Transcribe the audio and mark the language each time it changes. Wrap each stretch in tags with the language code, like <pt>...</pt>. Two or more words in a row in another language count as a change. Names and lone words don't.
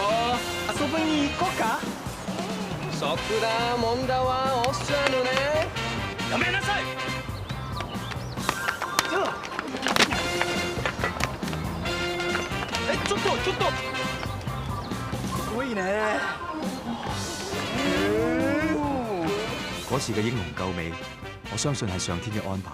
<ja>遊びに行こうか。そこだ、問題はおっしゃるね。やめなさい。ちょっと。すごいね。</ja> <yue>嗰次嘅英雄救美，我相信係上天嘅安排。</yue>